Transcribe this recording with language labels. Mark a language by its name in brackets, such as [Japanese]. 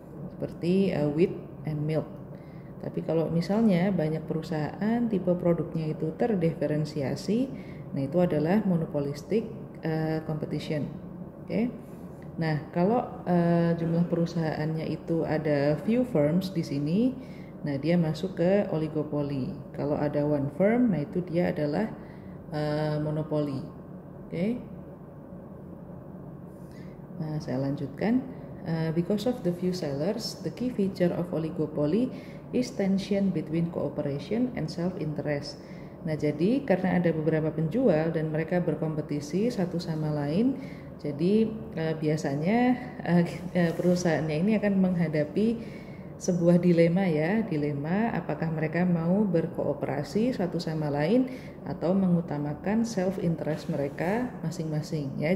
[Indonesian] Seperti [English] wheat and milk. [Indonesian] Tapi kalau misalnya banyak perusahaan tipe produknya itu terdiferensiasi, nah itu adalah monopolistic competition. Oke. Nah, kalau jumlah perusahaannya itu ada few firms di sini, nah dia masuk ke oligopoli. Kalau ada one firm, nah itu dia adalah monopoli. Oke. Nah, saya lanjutkan. [English] Because of the few sellers, the key feature of oligopoly is tension between cooperation and self-interest. [Indonesian] Nah, jadi karena ada beberapa penjual dan mereka berkompetisi satu sama lain, jadi biasanya perusahaannya ini akan menghadapi sebuah dilema ya, apakah mereka mau berkooperasi satu sama lain atau mengutamakan self-interest mereka masing-masing ya.